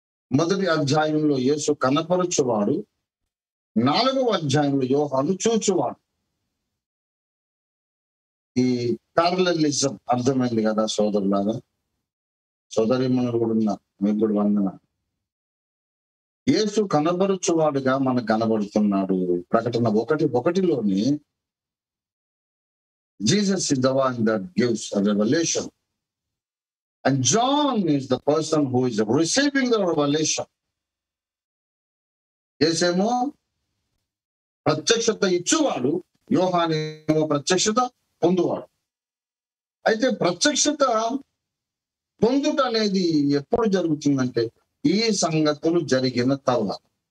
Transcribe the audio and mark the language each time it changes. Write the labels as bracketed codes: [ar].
[te] 1వ అధ్యాయంలో యేసు కనపరచువాడు, 4వ అధ్యాయంలో యోహాను చూచువాడు. ఈ ప్యారలలిజం అర్థమైంది కదా సోదరులాగా? సోదరిమణులు కూడా ఉన్నారు, మీకు కూడా వందన. యేసు కనబరుచువాడుగా మనకు కనబడుతున్నాడు. ప్రకటన 1:1లోని [en] Jesus is the one that gives a revelation. And John is the person who is receiving the revelation. [te] యేసేమో ప్రత్యక్షత ఇచ్చువాడు, యోహానేమో ప్రత్యక్షత పొందువాడు. అయితే ప్రత్యక్షత పొందుట అనేది ఎప్పుడు జరుగుతుందంటే ఈ సంగతులు జరిగిన తర్వాత.